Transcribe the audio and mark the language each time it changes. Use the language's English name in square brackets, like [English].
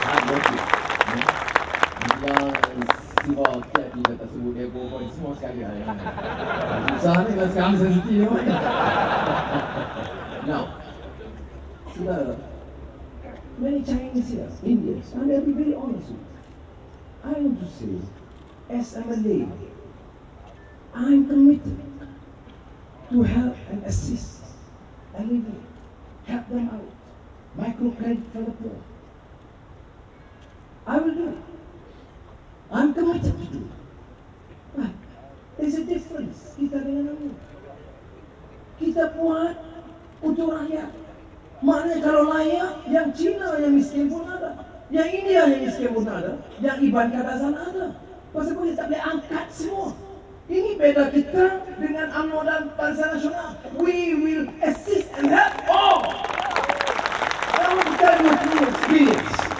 [Malay] Yang sibuk tiap kita tak sebut dia bohong semua sekali lah. Susah ni kalau sekarang sensitif ni. [English] Now, saudara, many Chinese here, Indians, and I'll be very honest with you. I want to say, as a Malay, I'm committed to help and assist and help them out. Microcredit for the poor. I will do it. I'm committed to do it. But there's a difference [Malay] kita dengan kamu. Kita buat untuk rakyat. Maknanya kalau layak, yang Cina yang miskin pun ada, yang India yang miskin pun ada, yang Iban Kadazan ada. Pasal kita tak boleh angkat semua. Ini beda kita dengan UMNO dan Barisan Nasional. [English] We will assist and help all. I want to tell you a true experience.